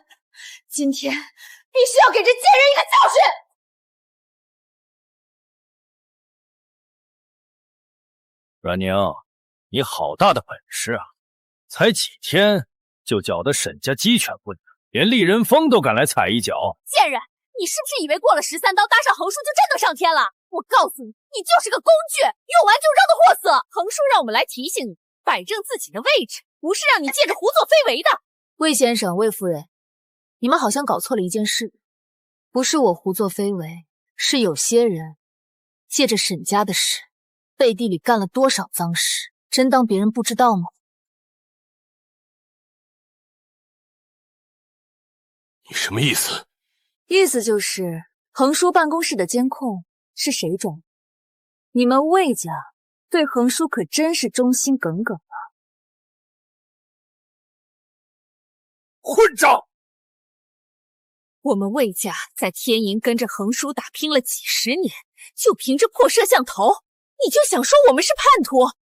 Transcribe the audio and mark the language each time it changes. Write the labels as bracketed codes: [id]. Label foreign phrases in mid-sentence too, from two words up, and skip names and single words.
[zh] 今天必須要給這賤人一個教訓。阮寧，你好大的本事啊！才幾天就攪得沈家雞犬不寧，連麗人峰都敢來踩一腳。賤人，你是不是以為過了13刀搭上橫叔就真的上天了？我告訴你，你就是個工具，用完就扔的貨色。橫叔讓我們來提醒你，擺正自己的位置，不是讓你借着胡作非為的。魏先生、魏夫人，你們好像搞錯了一件事，不是我胡作非為，是有些人借着沈家的事，背地裡幹了多少髒事，真當別人不知道嗎？你什麼意思？意思就是橫叔辦公室的監控是誰裝？你們魏家對橫叔可真是忠心耿耿啊！混賬！我們魏家在天營跟着橫叔打拼了幾十年，就憑着破攝像頭，你就想說我們是叛徒？